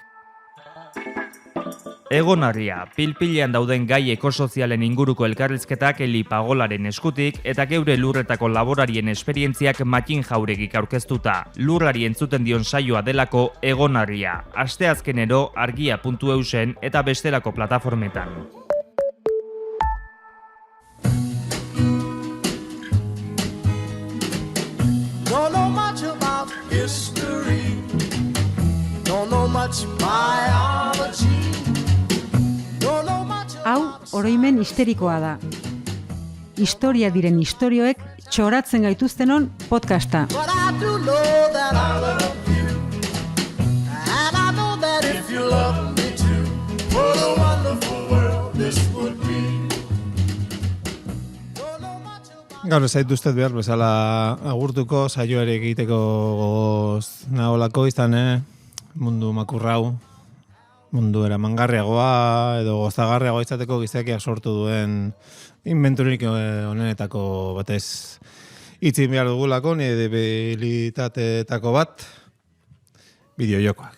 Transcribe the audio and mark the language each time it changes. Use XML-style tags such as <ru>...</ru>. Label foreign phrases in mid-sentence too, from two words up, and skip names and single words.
<eu>Egonarria, pilpilean dauden gai ekosozialen inguruko elkarrizketak Eli Pagolaren eskutik eta geure lurretako laborarien esperientziak Matin Jauregik aurkeztuta. Lurrari entzuten dion saioa delako Egonarria. Asteazkenero argia.eusen eta bestelako plataformetan.</eu> <en>Don't know much about history. Don't know much biology. Don't know much</en> <eu>Hau, oroimen histerikoa da. Historia diren istorioek txoratzen gaituztenon podcasta.</eu> <en>but I do know that I love you. And I know that if you love me too, what a wonderful world this would be. Don't know much about</en> <eu>Gaur ez zaituztet behar bezala agurtuko saioare egiteko gogoz naholako izan, mundu makurrau, mundu eramangarriagoa edo gozagarriagoa izateko gizakiak sortu duen inventurik honenetako batez itzin behar dugulako, nire debilitateetako bat, bideojokoak.</eu>